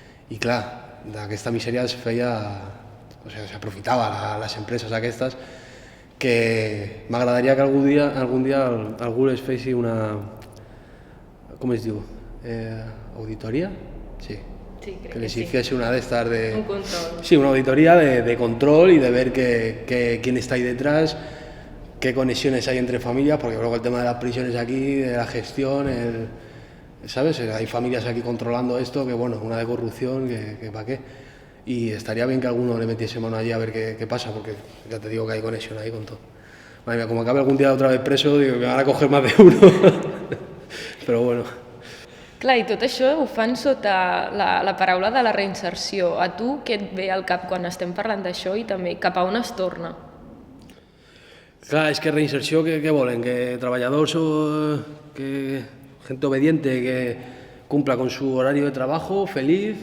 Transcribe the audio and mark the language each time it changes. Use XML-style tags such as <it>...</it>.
<ca>I clar, d'aquesta misèria es feia, o sigui, s'aprofitava les empreses aquestes, que m'agradaria que algun dia algú les feixi una, com es diu, auditoria? Sí. Sí, crec que les sí.</ca> <es>hiciese una de estas de... Un control. Sí, una auditoría de control y de ver quién está ahí detrás, qué conexiones hay entre familias, porque luego el tema de las prisiones aquí, de la gestión, ¿sabes? Hay familias aquí controlando esto, que bueno, una de corrupción, que para qué. Y estaría bien que alguno le metiese mano allí a ver qué pasa, porque ya te digo que hay conexión ahí con todo. Madre mía, como acabe algún día otra vez preso, digo, me van a coger más de uno.</es> <ca>Però bueno. Clar, i tot això ho fan sota la paraula de la reinserció. A tu què et ve al cap quan estem parlant d'això i també cap a on es torna? Clar, és que reinserció, què volen? Que treballadors o que</ca> <es>gente obediente que cumpla con su horario de trabajo, feliz.</es>